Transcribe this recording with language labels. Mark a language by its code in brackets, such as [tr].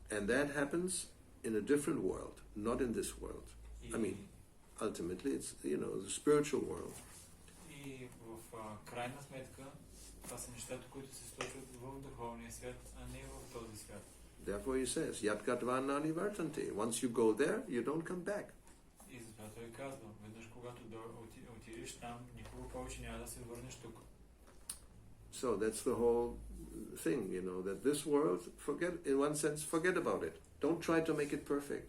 [en] And that happens in a different world, not in this world. I mean, ultimately it's, the spiritual world. [bg] И в крайна сметка това са нещата, които се случват в духовния свят, а не в този свят. [en] Therefore he says, [sa] Yat Gatvana Nivartante. [en] Once you go there, you don't come back. [bg] И затова той казва, веднъж когато отидеш там, никога повече няма да се върнеш тук. [en] So that's the whole thing, that this world, in one sense, forget about it. Don't try to make it perfect.